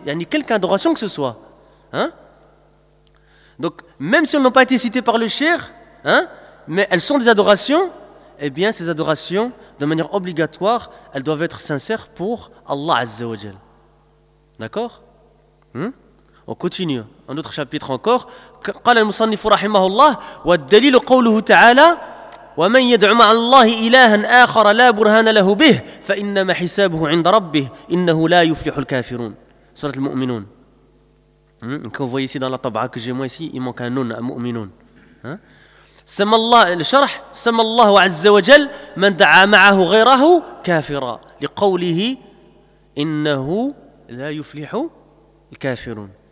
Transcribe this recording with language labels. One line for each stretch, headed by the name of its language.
French: Il y a ni quelque adoration que ce soit. Hein? Donc, même si elles n'ont pas été citées par le Cheikh, hein, mais elles sont des adorations, eh bien, ces adorations, de manière obligatoire, elles doivent être sincères pour Allah Azza wa Jal. D'accord? On continue. Un autre chapitre encore.
Arabic: قال المصنف رحمه الله والدليل قوله تعالى ومن يدعو مع الله إلها آخر لا برهان له به فإنما حسابه عند ربه إنه لا يفلح الكافرون. سورة المؤمنون.
French: Comme vous voyez ici dans la tabaa que j'ai moi ici, il manque un nun, un mu'minun.
Arabic: سمى الله الشرح سمى الله عز وجل من دعا معه غيره كافرا لقوله إنه لا يفلح الكافرون